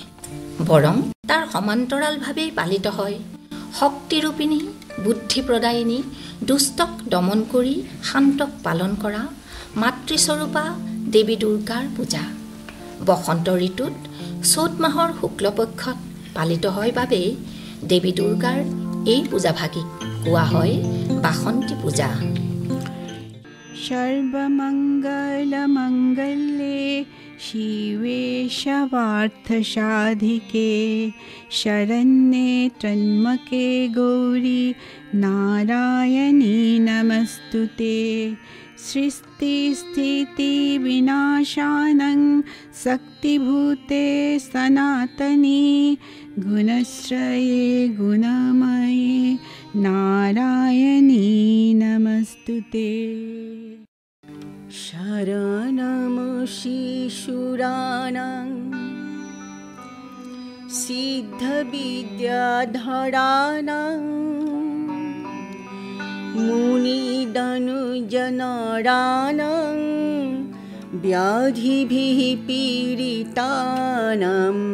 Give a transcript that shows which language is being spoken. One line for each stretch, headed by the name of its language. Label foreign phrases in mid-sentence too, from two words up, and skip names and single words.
Assamese: বৰং তাৰ সমান্তৰালভাৱেই পালিত হয় শক্তিৰূপিণী, বুদ্ধিপ্ৰদায়িনী, দুষ্টক দমন কৰি শান্তক পালন কৰা মাতৃস্বৰূপা দেৱী দুৰ্গাৰ পূজা। বসন্ত ঋতুত চ'ত মাহৰ শুক্লপক্ষত পালিত হয় বাবেই দেৱী দুৰ্গাৰ এই পূজাভাগিক কোৱা হয় বাসন্তী পূজা।
Sanskrit: সর্বমঙ্গল মঙ্গলে শিবে সর্বার্থসাধিকে শরণ্যে ত্র্যম্বকে গৌরী নারায়ণী নমস্তুতে। সৃষ্টি স্থিতি বিনাশানং শক্তিভূতে সনাতনী গুণশ্রয়ে গুণময়ে নারায়ণী নমস্তুতে। শরণম শিশুরাণাং সিদ্ধবিদ্যাধরাণাং মুনিদনুজনরাণাং ব্যাধিভিঃ পীড়িতানাং